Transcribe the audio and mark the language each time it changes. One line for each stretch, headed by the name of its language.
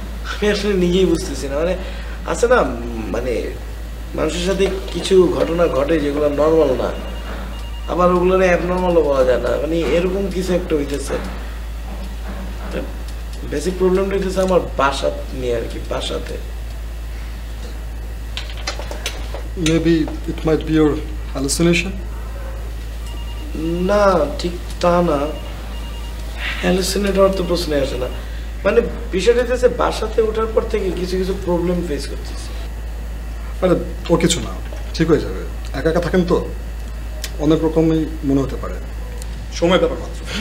Bangla: আমি আসলে নিজেই বুঝতেছি না, মানে আছে না, মানে মানুষের সাথে কিছু ঘটনা ঘটে যেগুলো নর্মাল না, আবার ওগুলো অ্যাবনর্মালও বলা যায় না, মানে এরকম কিছু একটা হইতেছে। বেসিক প্রবলেমটা হইতেছে আমার বাসা নিয়ে আর কি, বাসাতে।
English: Maybe it might be your hallucination?
Bangla: না, ঠিক তা না, হ্যালুসিনেট হওয়ার তো প্রশ্নই আসে না। মানে বিষয়টা হচ্ছে বাসাতে ওঠার পর থেকে কিছু কিছু প্রবলেম ফেস করতেছি। আরে ও কিছু না, ঠিক হয়ে যাবে। একা একা থাকেন তো, অনেক রকমই মনে হতে পারে, সময় ব্যাপার মাত্র।